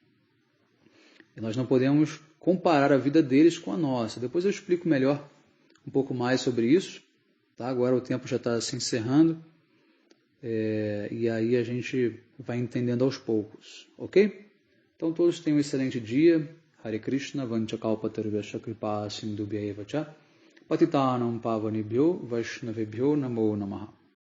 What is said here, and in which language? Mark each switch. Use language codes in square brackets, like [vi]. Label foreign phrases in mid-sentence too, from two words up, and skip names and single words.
[pt] E nós não podemos comparar a vida deles com a nossa. Depois eu explico melhor um pouco mais sobre isso. Tá? Agora o tempo já está se encerrando. E aí a gente vai entendendo aos poucos. Ok? Então todos tenham um excelente dia. [sa] हरे कृष्ण, वाञ्छाकल्पतरुवेश कृपा सिन्धुभ्य एवच पतितानां पावनीभ्यो वैष्णवेभ्यो नमो नमः.